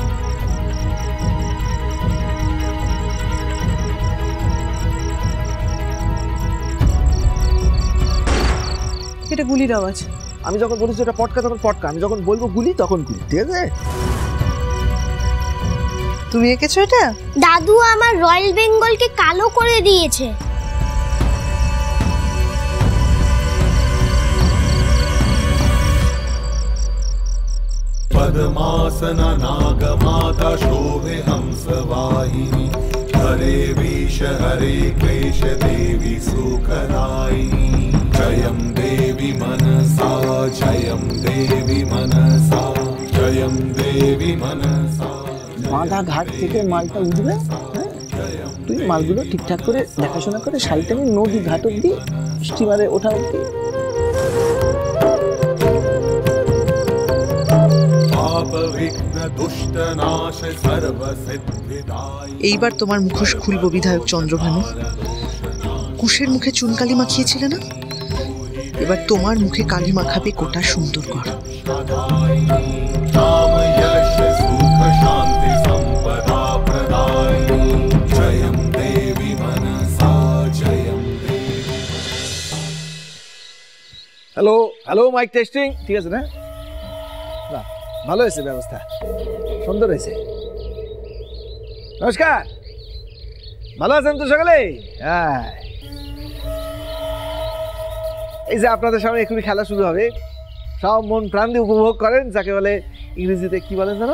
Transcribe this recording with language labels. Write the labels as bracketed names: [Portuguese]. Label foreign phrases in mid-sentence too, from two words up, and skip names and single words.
[Bangla] এটা গুলির আওয়াজ। আমি যখন বলেছি এটা পটকা তখন পটকা, আমি যখন বলবো গুলি তখন গুলি, ঠিক আছে? তুমি এঁকেছো এটা? দাদু আমার রয়্যাল বেঙ্গলকে কালো করে দিয়েছে। [Sanskrit] पद्मासना नागमाता शोभे हंसवाहिनी हरे विष हरे क्लेश देवी सुखदायिनी जयं देवी मनसा जयं देवी मनसा जयं देवी मनसा। [Bangla] বাঁধা ঘাট থেকে মালটা উঠবে, তুই মালগুলো ঠিকঠাক করে দেখাশোনা করে শাড়িটা নিয়ে নদী ঘাট অব্দি স্টিমারে ওঠা অব্দি। এইবার তোমার মুখোশ খুলবো বিধায়ক চন্দ্রভানু। কুশের মুখে চুনকালি মাখিয়েছিলে না? এবার তোমার মুখে কালি মাখাবে গোটা সুন্দরগড়। [Sanskrit] नाम यश सुख शांति संपदा प्रदायिनी जयं देवी मनसा जयं देवी। [English] hello hello, mike testing, [Bangla] ঠিক আছে না? বাহ, ভালো হয়েছে, ব্যবস্থা সুন্দর হয়েছে। নমস্কার, ভালো আছেন তো সকলে? হ্যাঁ, এই যে আপনাদের সামনে এখনই খেলা শুরু হবে, সব মন প্রাণ দিয়ে উপভোগ করেন, যাকে বলে ইংরেজিতে কি বলেন জানো?